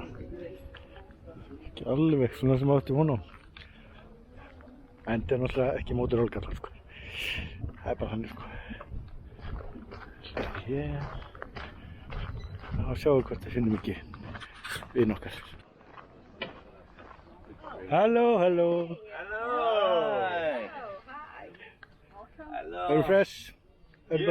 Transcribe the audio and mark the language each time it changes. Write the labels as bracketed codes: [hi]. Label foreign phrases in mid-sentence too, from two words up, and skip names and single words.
[is] Ekki alveg svona sem átti von á. En þetta er náttúrulega ekki mótur hólkallar sko. Það er bara þannig sko. Hér. Þá sjáum við hvort við finnum ekki vin okkar. [en] Hello, hello. Hello. Hi. Hello. Very fresh. Everybody